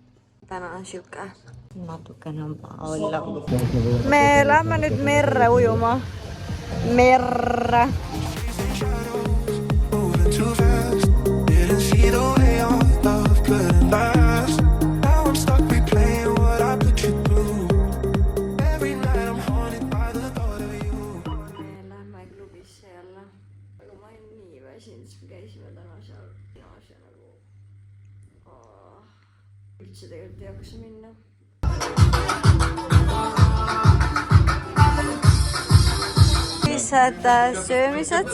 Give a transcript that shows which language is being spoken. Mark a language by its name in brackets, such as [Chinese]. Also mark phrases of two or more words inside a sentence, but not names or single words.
[Estonian] Täna on siuke natukene olla. Me lähme nüüd merre ujuma. Merre. [English] moving too fast. Didn't see the way our love couldn't last. Now I'm stuck replaying what I put you through. Every night I'm haunted by the thought of you. [Estonian] Me lähme klubisse jälle. Aga ma olen nii väsinud, siis me käisime täna seal. Ja nagu... Üldse tegelikult ei jaksa minna. Sellised söömised.